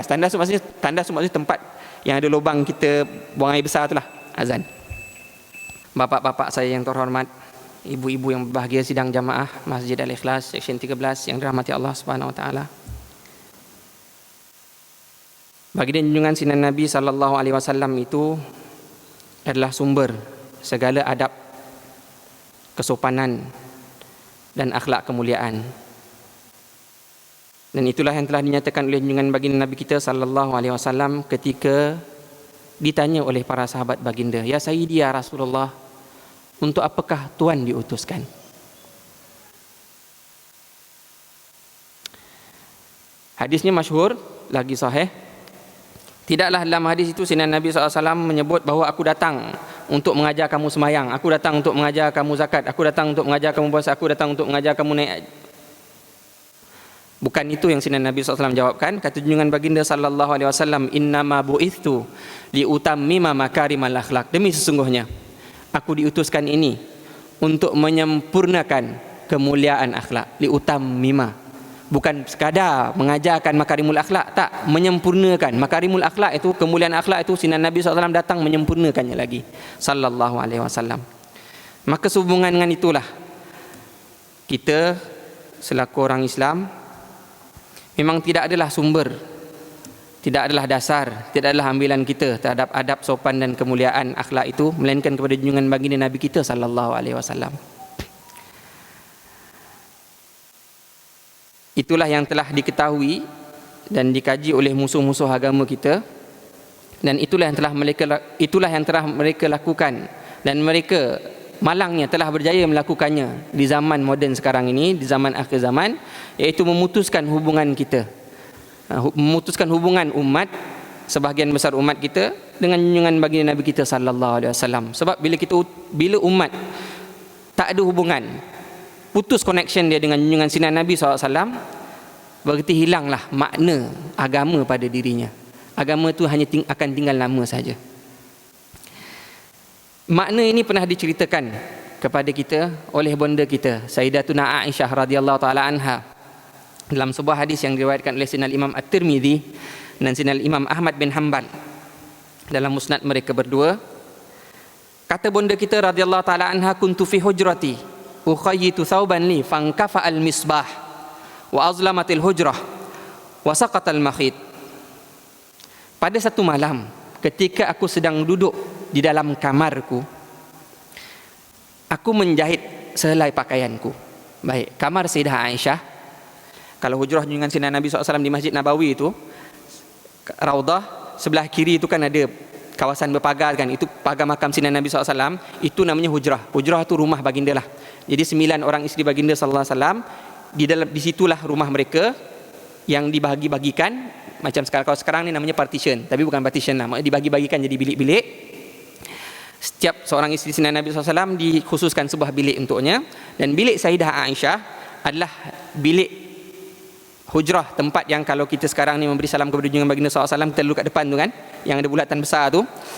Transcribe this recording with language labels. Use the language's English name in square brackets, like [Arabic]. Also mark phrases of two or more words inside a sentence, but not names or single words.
[Malay] Tandas tu maksudnya tempat yang ada lubang kita buang air besar tu lah. Azan. Bapak-bapak saya yang terhormat, ibu-ibu yang berbahagia sidang jamaah Masjid Al-Ikhlas Seksyen 13 yang dirahmati [Arabic] الله سبحانه وتعالى. [Malay] Baginda junjungan sinar Nabi [Arabic] صلى الله عليه وسلم [Malay] itu adalah sumber segala adab, kesopanan dan akhlak kemuliaan. Dan itulah yang telah dinyatakan oleh junjungan baginda Nabi kita [Arabic] صلى الله عليه وسلم [Malay] ketika ditanya oleh para sahabat baginda, [Arabic] "يا سيدي يا رسول الله, [Malay] untuk apakah Tuan diutuskan?" Hadisnya masyhur, lagi sahih. Tidaklah dalam hadis itu sinar Nabi SAW menyebut bahawa aku datang untuk mengajar kamu semayang, aku datang untuk mengajar kamu zakat, aku datang untuk mengajar kamu puasa, aku datang untuk mengajar kamu naik. Bukan itu yang sinar Nabi SAW jawabkan. Kata junjungan baginda [Arabic] صلى الله عليه وسلم, "إنما بعثت لأتمم مكارم الأخلاق." [Malay] Demi sesungguhnya aku diutuskan ini untuk menyempurnakan kemuliaan akhlak. Liutammima, bukan sekadar mengajarkan [Arabic] مكارم الأخلاق, [Malay] tak, menyempurnakan. [Arabic] مكارم الأخلاق [Malay] itu, kemuliaan akhlak itu sinar Nabi SAW datang menyempurnakannya lagi [Arabic] صلى الله عليه وسلم. [Malay] Maka sehubungan dengan itulah kita selaku orang Islam memang tidak adalah sumber, tidak adalah dasar, tidak adalah ambilan kita terhadap adab, sopan dan kemuliaan akhlak itu, melainkan kepada junjungan baginda Nabi kita [Arabic] صلى الله عليه وسلم. [Malay] Itulah yang telah diketahui dan dikaji oleh musuh-musuh agama kita, dan itulah yang telah mereka lakukan, dan mereka malangnya telah berjaya melakukannya di zaman moden sekarang ini, di zaman akhir zaman, iaitu memutuskan hubungan kita, memutuskan hubungan umat, sebahagian besar umat kita dengan junjungan baginda Nabi kita [Arabic] صلى الله عليه وسلم. [Malay] Sebab bila umat tak ada hubungan, putus connection dia dengan junjungan sinar Nabi SAW, berarti hilanglah makna agama pada dirinya. Agama itu hanya akan tinggal nama saja. Makna ini pernah diceritakan kepada kita oleh bonda kita Sayyidatuna Aisyah [Arabic] رضي الله تعالى عنها [Malay] dalam sebuah hadis yang diriwayatkan oleh Sinal Imam At-Tirmidzi dan Sinal Imam Ahmad bin Hanbal dalam musnad mereka berdua. Kata bonda kita [Arabic] رضي الله تعالى عنها, "كنت في حجرتي أخيط ثوبا لي فانكفأ المصباح وأظلمت الحجرة وسقط المخيط." [Malay] Pada satu malam ketika aku sedang duduk di dalam kamarku, aku menjahit sehelai pakaianku. Baik, kamar Sayyidah Aisyah. Kalau hujrah junjungan sinar Nabi SAW di Masjid Nabawi itu, Raudah, sebelah kiri itu kan ada kawasan berpagar kan, itu pagar makam sinar Nabi SAW, itu namanya hujrah. Hujrah itu rumah baginda lah. Jadi 9 orang isteri baginda SAW, di situlah rumah mereka yang dibagi-bagikan. Macam kalau sekarang ni namanya partition, tapi bukan partition lah, dibagi-bagikan jadi bilik-bilik. Setiap seorang isteri sinar Nabi SAW dikhususkan sebuah bilik untuknya, dan bilik Sayyidah Aisyah adalah bilik hujrah, tempat yang kalau kita sekarang ni memberi salam kepada junjungan baginda SAW, kita duduk kat depan tu kan, yang ada bulatan besar tu.